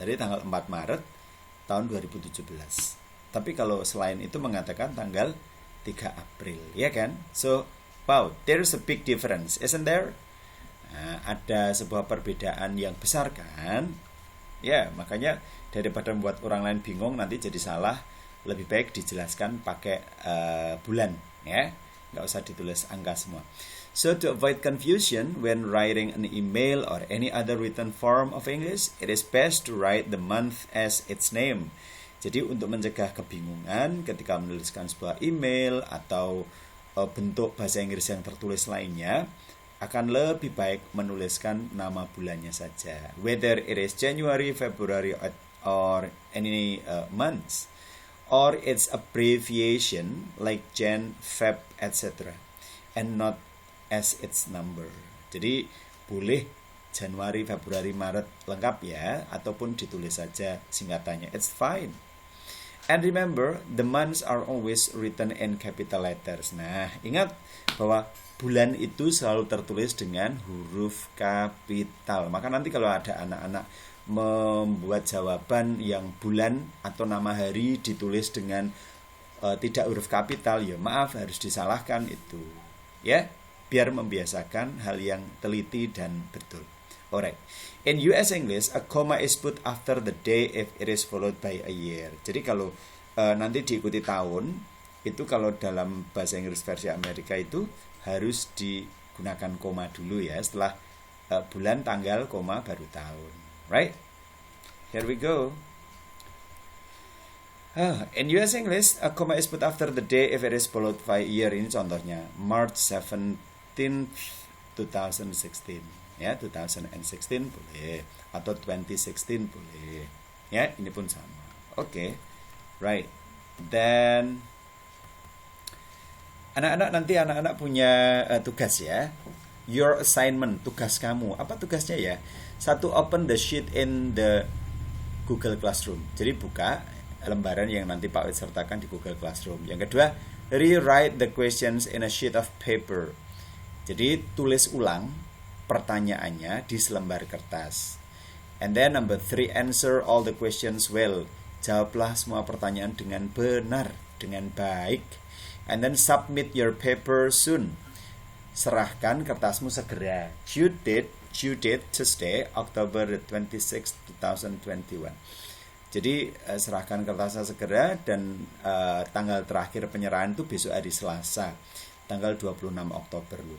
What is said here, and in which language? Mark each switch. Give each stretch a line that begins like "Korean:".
Indonesian: Jadi tanggal 4 Maret tahun 2017. Tapi kalau selain itu mengatakan tanggal 3 April, ya kan?
English: So, wow, there's a big difference, isn't there?
Indonesian: Nah, ada sebuah perbedaan yang besar kan? Ya, makanya daripada membuat orang lain bingung nanti jadi salah, lebih baik dijelaskan pakai bulan, ya. Nggak usah ditulis angka semua.
English: So, to avoid confusion when writing an email or any other written form of English, it is best to write the month as its name.
Indonesian: Jadi untuk mencegah kebingungan ketika menuliskan sebuah email atau bentuk bahasa Inggris yang tertulis lainnya, akan lebih baik menuliskan nama bulannya saja.
English: Whether it is January, February, or any months, or its abbreviation like Jan, Feb, etc. and not as its number.
Indonesian: Jadi boleh Januari, Februari, Maret lengkap ya, ataupun ditulis saja singkatannya.
English: It's fine. And remember, the months are always written in capital letters.
Indonesian: Nah, ingat bahwa bulan itu selalu tertulis dengan huruf kapital. Maka nanti kalau ada anak-anak membuat jawaban yang bulan atau nama hari ditulis dengan tidak huruf kapital, ya maaf, harus disalahkan itu. Ya, biar membiasakan hal yang teliti dan betul.
English: Alright. In US English, a comma is put after the day if it is followed by a year.
Indonesian: Jadi kalau nanti diikuti tahun, itu kalau dalam bahasa Inggris versi Amerika itu harus digunakan koma dulu ya. Setelah bulan, tanggal, koma, baru tahun.
English: Right? Here we go. In US English, a comma is put after the day if it is followed by a year.
Indonesian: Ini contohnya,
English: March 17, 2016.
Indonesian: Ya, 2016 boleh atau 2016 boleh. Ya, ini pun sama. Oke. Right. Then anak-anak punya tugas ya.
English: Your assignment,
Indonesian: tugas kamu. Apa tugasnya ya? Satu,
English: open the sheet in the Google Classroom.
Indonesian: Jadi buka lembaran yang nanti Pak Wid sertakan di Google Classroom. Yang kedua,
English: rewrite the questions in a sheet of paper.
Indonesian: Jadi tulis ulang pertanyaannya di selembar kertas.
English: And then number 3, answer all the questions well.
Indonesian: Jawablah semua pertanyaan dengan benar, dengan baik.
English: And then submit your paper soon.
Indonesian: Serahkan kertasmu segera.
English: Due date Tuesday, October 26, 2021.
Indonesian: Jadi serahkan kertasnya segera dan tanggal terakhir penyerahan itu besok hari Selasa, tanggal 26 Oktober.